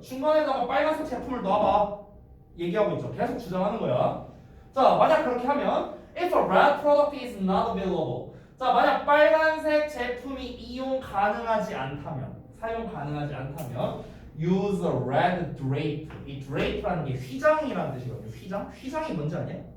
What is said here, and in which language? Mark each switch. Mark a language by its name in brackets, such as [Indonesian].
[Korean] 중간에다가 빨간색 제품을 놔봐. 얘기하고 있죠. 계속 주장하는 거야. 자, 만약 그렇게 하면 [English] If a red product is not available. [Korean] 자, 만약 빨간색 제품이 이용 가능하지 않다면, 사용 가능하지 않다면 [English] Use a red drape. [Korean] 이 drape라는 게 휘장이라는 뜻이거든요. 휘장? 휘장이 뭔지 아냐?